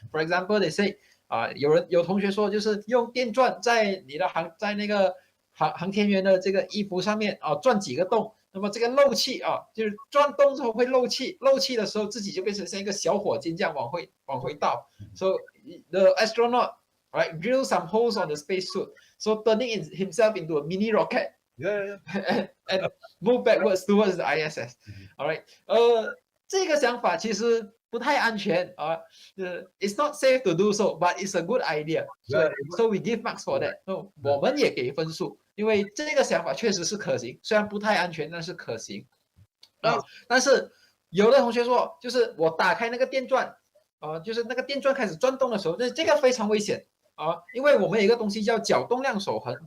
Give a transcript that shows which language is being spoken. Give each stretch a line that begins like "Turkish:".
English: For example, they say
Chinese: 有同学说就是用电钻在那个航天员的这个衣服上面钻几个洞，那么这个漏气就是钻洞之后会漏气的时候自己就变成像一个小火箭这样往回倒。
English: So the astronaut drill some holes on the spacesuit, so turning himself into a mini rocket. and move backwards towards the ISS. All right.
Chinese: 这个想法其实不太安全
English: it's not safe to do so, but it's a good idea. So we give marks for that.
Chinese: So 我们也给分数，因为这个想法确实是可行，虽然不太安全，但是可行但是有的同学说，就是我打开那个电钻就是那个电钻开始转动的时候，这个非常危险因为我们有一个东西叫角动量守恒。